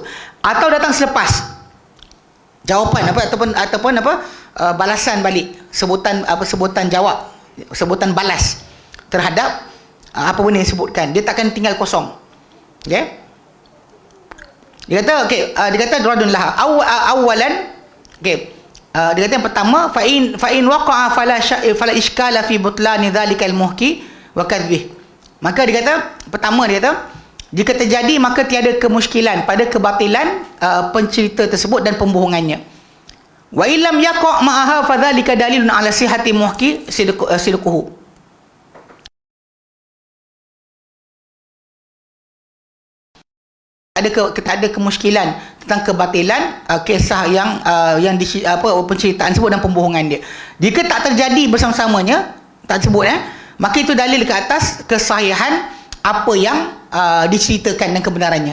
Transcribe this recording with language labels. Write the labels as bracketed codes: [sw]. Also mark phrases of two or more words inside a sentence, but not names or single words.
[ms] Atau datang selepas jawapan ataupun balasan balik, sebutan jawab, sebutan balas terhadap apa benda yang disebutkan. Dia takkan tinggal kosong. Okey. Dia kata [ar] ردا لها أولا. [ms] Okey. Dia kata yang pertama, [ar] فإن وقع فلا إشكال في بطلان ذلك المحكي وكذبه. [ms] Maka dia kata pertama, dia kata jika terjadi maka tiada kemusykilan pada kebatilan pencerita tersebut dan pembohongannya. [ar] وإلا لم يقع معها فذلك دليل على صحة المحكي صدقه. [ms] Ada kemusykilan tentang kebatilan kisah yang penceritaan tersebut dan pembohongan dia. Jika tak terjadi bersama-samanya, tak sebut maka itu dalil ke atas kesahihan apa yang diceritakan dan kebenarannya.